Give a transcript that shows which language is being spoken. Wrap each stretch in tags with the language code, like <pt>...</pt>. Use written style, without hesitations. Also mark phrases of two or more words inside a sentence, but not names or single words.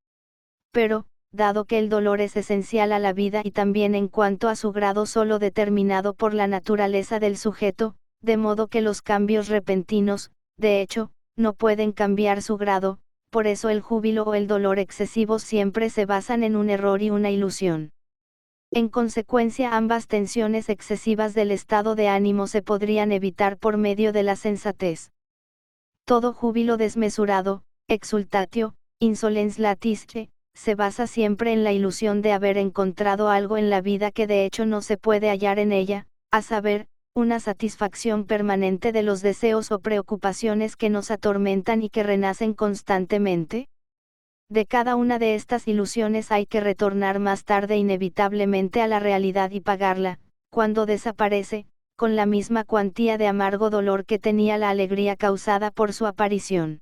<es>Pero, dado que el dolor es esencial a la vida y también en cuanto a su grado solo determinado por la naturaleza del sujeto, de modo que los cambios repentinos, de hecho, no pueden cambiar su grado, por eso el júbilo o el dolor excesivos siempre se basan en un error y una ilusión. En consecuencia, ambas tensiones excesivas del estado de ánimo se podrían evitar por medio de la sensatez. Todo júbilo desmesurado,</es> <la>exultatio, insolens latisce,</la> <es>se basa siempre en la ilusión de haber encontrado algo en la vida que de hecho no se puede hallar en ella, a saber, una satisfacción permanente de los deseos o preocupaciones que nos atormentan y que renacen constantemente. De cada una de estas ilusiones hay que retornar más tarde inevitablemente a la realidad y pagarla, cuando desaparece, con la misma cuantía de amargo dolor que tenía la alegría causada por su aparición.</es>